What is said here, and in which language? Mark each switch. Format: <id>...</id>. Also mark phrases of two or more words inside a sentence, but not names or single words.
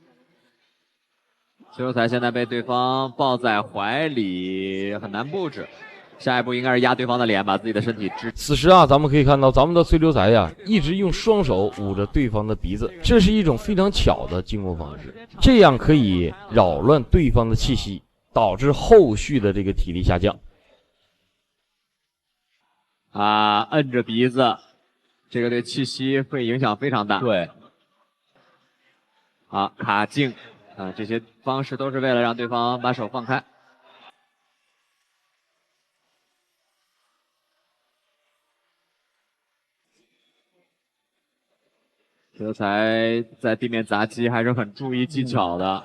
<zh>崔流才現在被對方抱在懷裡，很難布置。下一步應該是壓對方的臉，把自己的身體支。此時啊，咱們可以看到咱們的崔流才呀，一直用雙手捂着對方的鼻子，這是一種非常巧的進攻方式，這樣可以擾亂對方的氣息，導致後續的這個體力下降。摁着鼻子，這個對氣息會影響非常大。對。卡靜這些方式都是為了讓對方把手放開。崔流才在地面砸擊還是很注意技巧的。</zh>